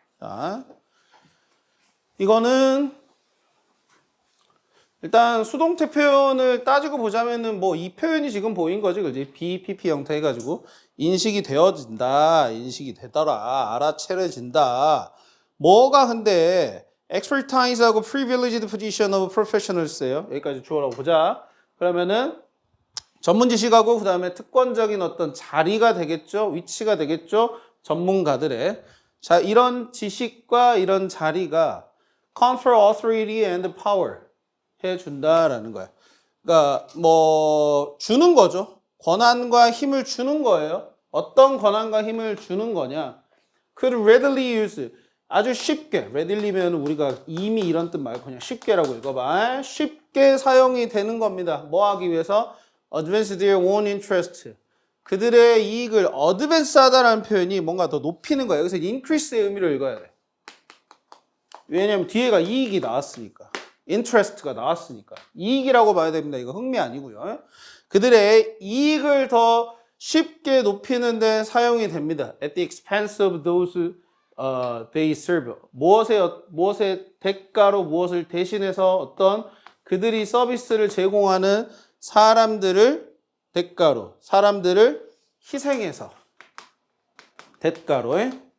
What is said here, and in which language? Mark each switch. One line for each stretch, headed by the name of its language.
Korean: 자, 이거는 일단 수동태 표현을 따지고 보자면은 뭐 이 표현이 지금 보인 거지, 그지? BPP 형태 해가지고 인식이 되어진다, 인식이 되더라, 알아채려진다. 뭐가 근데
English: expertise하고 privileged position of professionals예요.
Korean: 여기까지 주어라고 보자. 그러면은 전문 지식하고 그 다음에 특권적인 어떤 자리가 되겠죠, 위치가 되겠죠, 전문가들의. 자, 이런 지식과 이런 자리가
English: confer authority and power
Korean: 해준다라는 거야. 그러니까 뭐 주는 거죠. 권한과 힘을 주는 거예요. 어떤 권한과 힘을 주는 거냐?
English: could readily use
Korean: 아주 쉽게 readily면 우리가 이미 이런 뜻 말고 그냥 쉽게라고 읽어봐. 쉽게 사용이 되는 겁니다. 뭐 하기 위해서?
English: advance their own interest.
Korean: 그들의 이익을 advance하다라는 표현이 뭔가 더 높이는 거야. 여기서 increase의 의미를 읽어야 돼. 왜냐면 뒤에가 이익이 나왔으니까. interest가 나왔으니까. 이익이라고 봐야 됩니다. 이거 흥미 아니고요. 그들의 이익을 더 쉽게 높이는 데 사용이 됩니다.
English: at the expense of those they serve.
Korean: 무엇의 대가로 무엇을 대신해서 어떤 그들이 서비스를 제공하는 사람들을 대가로, 사람들을 희생해서 대가로에